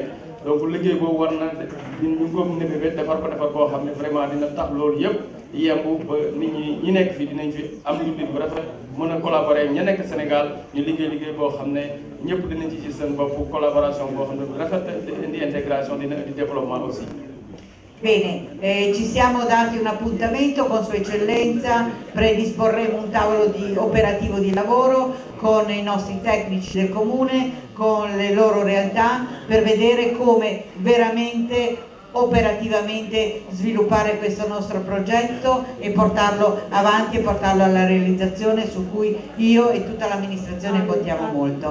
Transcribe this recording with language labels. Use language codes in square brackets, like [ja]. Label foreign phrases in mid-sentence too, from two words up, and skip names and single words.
[wo] donc liggéey boobu war na ñu ngi ko nëbëbët defar boo xam ne vraiment dina tax loolu yëpp yemb ba nit ñi nekk fii dinañ fi am dundin bu rafet, mën a collaborer ña nekk Sénégal ñu liggéey boo xam ne ñëpp dinañ ci gis seen bopp, collaboration boo xam ne bu rafet indi intégration dina indi [fr] développement aussi. [it] Bene, ci siamo dati un appuntamento con Sua Eccellenza, predisporremo un tavolo operativo di lavoro con i nostri tecnici del comune, con le loro realtà, per vedere come veramente operativamente sviluppare questo nostro progetto e portarlo avanti e portarlo alla realizzazione, su cui io e tutta l'amministrazione contiamo molto.